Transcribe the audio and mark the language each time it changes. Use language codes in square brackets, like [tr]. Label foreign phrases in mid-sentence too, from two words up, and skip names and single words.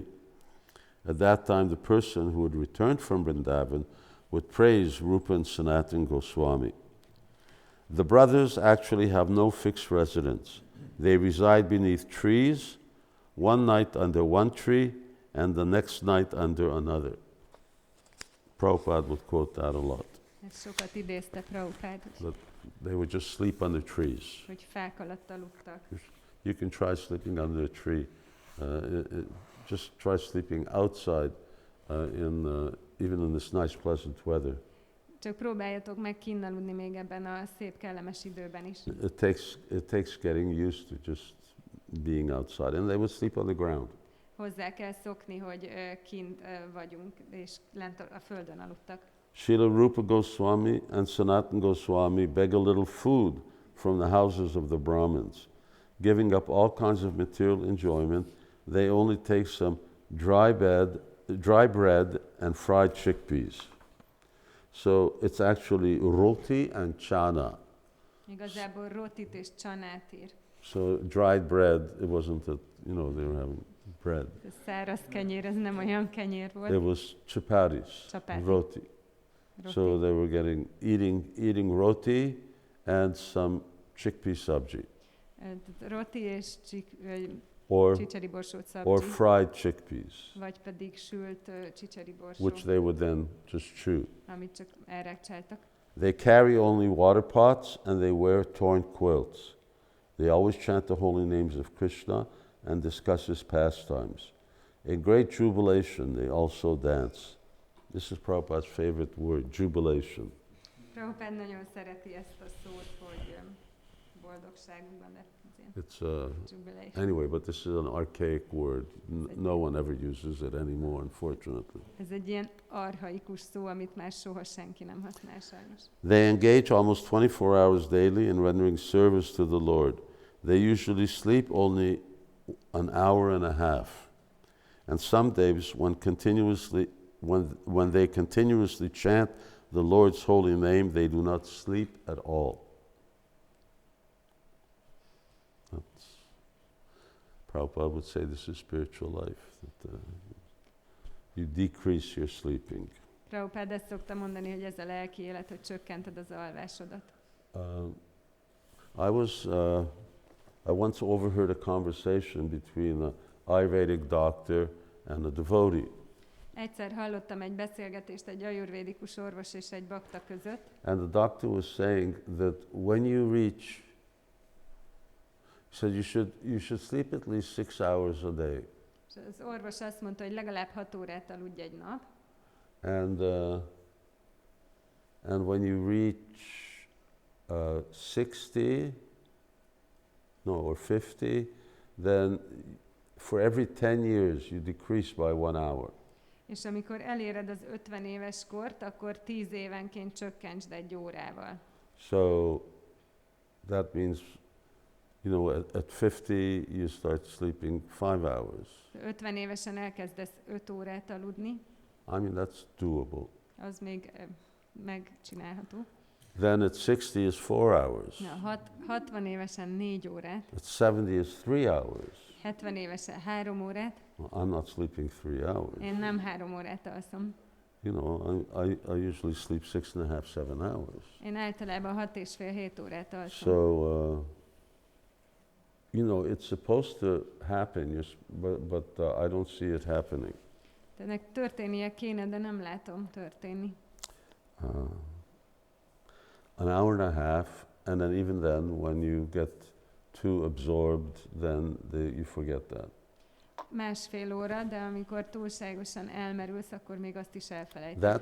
[en] At that time, the person who had returned from Vrindavan would praise Rūpa and Sanatana Gosvāmī. The brothers actually have no fixed residence. They reside beneath trees, one night under one tree and the next night under another. Prabhupada would quote that a lot. [hu] Ez sokat idézte Prabhupád, [en] That they would just sleep under trees. [hu] hogy fák alatt aludtak. [en] You can try sleeping under a tree. Just try sleeping outside even in this nice pleasant weather. [hu] Csak próbáljatok meg kinn aludni még ebben a szép kellemes időben is. [en] It takes getting used to just being outside, and they would sleep on the ground. [hu] Hozzá kell szokni, hogy kint vagyunk, és lent a földön aludtak. [en] Srila Rūpa Gosvāmī and Sanatana Gosvāmī beg a little food from the houses of the Brahmins. Giving up all kinds of material enjoyment, they only take some dry bread and fried chickpeas. So it's actually roti and chana. [hu] Igazából rotit és csanát ír. [en] So dried bread, it wasn't that, they were having bread. [hu] A száraz kenyér, ez nem olyan kenyér volt. [en] It was chapatis, roti. So they were eating roti and some chickpea sabji. [hu] Roti és or csicseri borsót or szabcsi, [en] fried chickpeas, [hu] vagy pedig sült csicseri borsó, [en] which they would then just chew. [hu] amit csak elrákcsáltak. [en] They carry only water pots and they wear torn quilts. They always chant the holy names of Krishna and discuss his pastimes. In great jubilation, they also dance. This is Prabhupada's favorite word, jubilation. [hu] Prabhupád nagyon szereti ezt a szót, hogy boldogságban, de [en] It's jubilation. anyway, but this is an archaic word. No one ever uses it anymore, unfortunately. [hu] Ez egy ilyen archaikus szó, amit már soha senki nem használ sajnos. [en] They engage almost 24 hours daily in rendering service to the Lord. They usually sleep only an hour and a half. And some days when they continuously chant the Lord's holy name, they do not sleep at all. Prabhupada would say this is spiritual life, that you decrease your sleeping. [hu] Prabhupád ezt szokta mondani, hogy ez a lelki élet, hogy csökkented az alvásodat. [en] I once overheard a conversation between an Ayurvedic doctor and a devotee. [hu] Egyszer hallottam egy beszélgetést egy ajurvédikus orvos és egy bakta között, [en] And the doctor was saying that when you reach, he said you should sleep at least 6 hours a day. [hu] és az orvos azt mondta, hogy legalább 6 órát aludj egy nap, [en] And when you reach 60, or 50, then for every 10 years you decrease by 1 hour. [hu] és amikor eléred az 50 éves kort, akkor 10 évenként csökkentsd egy órával. [en] So that means, at 50 you start sleeping 5 hours. [hu] 50 évesen elkezdesz 5 órát aludni, [en] I mean, that's doable. [hu] az még megcsinálható. [en] Then at 60 is 4 hours. [hu] Na, 60 évesen 4 órát, [en] At 70 is 3 hours. [hu] 70 évesen 3 órát, [en] Well, I'm not sleeping 3 hours. [hu] én nem 3 órát alszom. [en] I usually sleep 6.5, 7 hours. [hu] Én általában 6,5-7 órát alszom. [en] So, it's supposed to happen, but I don't see it happening. [hu] Ennek történnie kéne, de nem látom történni. [en] An hour and a half, and then even then, when you get too absorbed, then you forget that. [hu] Másfél óra, de amikor túlságosan elmerülsz, akkor még azt is elfelejted.